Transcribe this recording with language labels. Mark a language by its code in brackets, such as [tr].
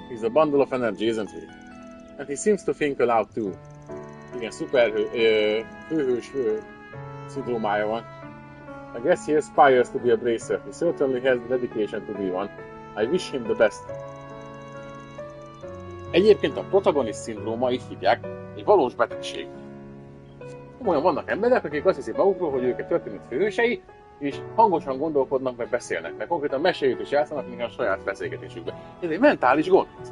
[en] He's a bundle of energy, isn't he? And he seems to think aloud too. [hu] Igen, főhős szindrómája van. [en] I guess he aspires to be a bracer. He certainly has the dedication to be one. I wish him the best. [hu] Egyébként a protagonist szindróma, így hívják, egy valós betegség. Komolyan vannak emberek, akik azt hiszik magukról, hogy ők egy történet főhősei, és hangosan gondolkodnak, meg beszélnek, meg konkrétan meséljük is játszanak, mint a saját beszélgetésükben. Ez egy mentális gond.